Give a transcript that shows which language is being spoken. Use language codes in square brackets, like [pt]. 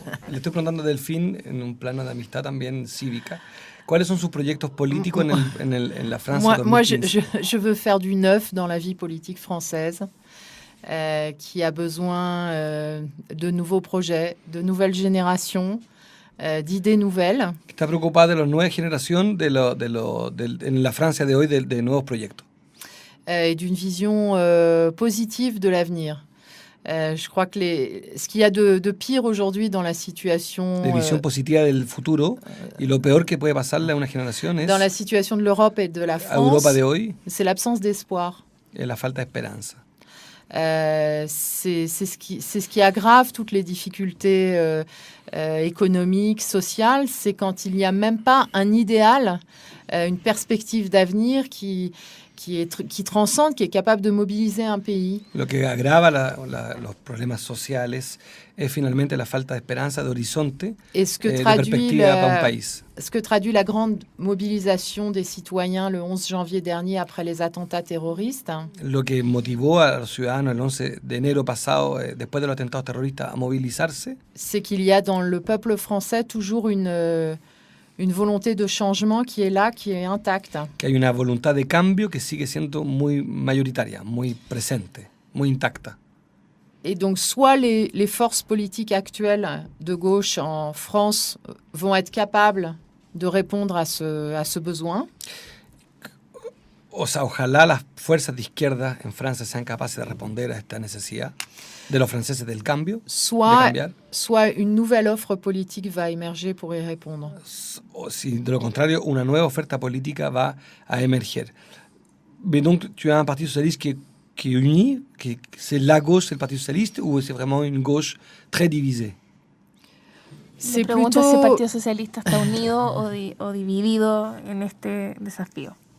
[es] Le estoy preguntando a Delphine en un plano de amistad también cívica. ¿Cuáles son sus proyectos políticos en la Francia 2015? [fr] Moi je veux faire du neuf dans la vie politique française. Qui a besoin de nouveaux projets, de nouvelles générations, d'idées nouvelles. [es] Está preocupada de la nueva generación en la Francia de hoy de nuevos proyectos. [fr] Et d'une vision positive de l'avenir. Je crois que ce qu'il y a de pire aujourd'hui dans la situation... [es] De visión positiva del futuro, y lo peor que puede pasarle a una generación es... [fr] Dans la situation de l'Europe et de la France, [es] Europa de hoy, [fr] c'est l'absence d'espoir. [es] es la falta de esperanza. [fr] C'est ce qui aggrave toutes les difficultés économiques, sociales, c'est quand il n'y a même pas un idéal, une perspective d'avenir qui transcende, qui est capable de mobiliser un pays. [es] Lo que agrava los problemas sociales es finalmente la falta de esperanza, de horizonte, [fr] Et ce que [es] de perspectiva para un país. [fr] ce que traduit la grande mobilisation des citoyens le 11 janvier dernier après les attentats terroristes, [es] Lo que motivó a los ciudadanos el 11 de enero pasado, después de los atentados terroristas, a movilizarse, [fr] c'est qu'il y a dans le peuple français toujours une volonté de changement qui est là, qui est intacte. [es] que hay una voluntad de cambio que sigue siendo muy mayoritaria, muy presente, muy intacta. [fr] Et donc, soit les forces politiques actuelles de gauche en France vont être capables de répondre à ce besoin, [es] O sea, ojalá las fuerzas de izquierda en Francia sean capaces de responder a esta necesidad de los franceses del cambio, de cambiar. [fr] soit une nouvelle offre politique va émerger pour y répondre. [es] O si de lo contrario, una nueva oferta política va a emerger. [fr] Mais donc, tu as un parti socialiste qui est uni, c'est la gauche, c'est le Parti socialiste, ou c'est vraiment une gauche très divisée? [es] Me pregunto si el Partido Socialista está unido o dividido en este desafío.